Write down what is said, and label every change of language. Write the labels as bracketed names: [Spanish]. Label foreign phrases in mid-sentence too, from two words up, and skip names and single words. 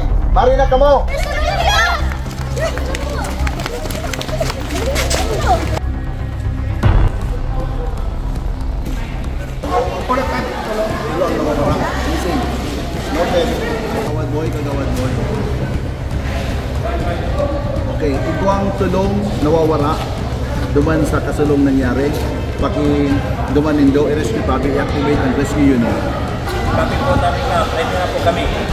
[Bikol] Mari na kamo! Kagawad boy. Okay, ito ang sulong nawawara. Duman sa kasulong nangyari, duman nindo, i-rescue tabi, i-activate ang [English] rescue unit. [Bikol] Copy po, tabi na. Ready na po kami.